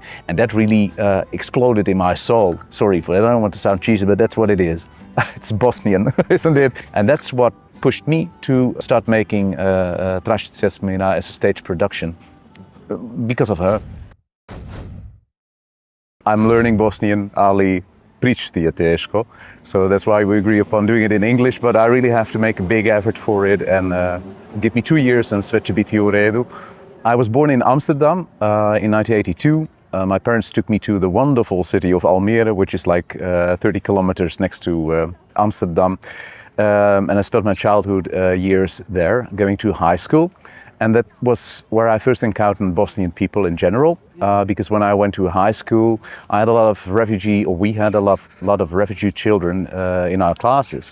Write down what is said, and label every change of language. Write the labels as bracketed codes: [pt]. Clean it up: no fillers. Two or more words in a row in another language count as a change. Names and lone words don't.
[en] And that really exploded in my soul. Sorry for it, I don't want to sound cheesy, but that's what it is. It's Bosnian, isn't it? And that's what pushed me to start making Esmir as a stage production because of her. I'm learning Bosnian, [bs] ali pričati je teško, [en] so that's why we agree upon doing it in English, but I really have to make a big effort for it and give me 2 years and [bs] sve će biti u redu. [en] I was born in Amsterdam in 1982. My parents took me to the wonderful city of Almere, which is like 30 kilometers next to Amsterdam. And I spent my childhood years there, going to high school. And that was where I first encountered Bosnian people in general, because when I went to high school, I had a lot of we had a lot of refugee children in our classes.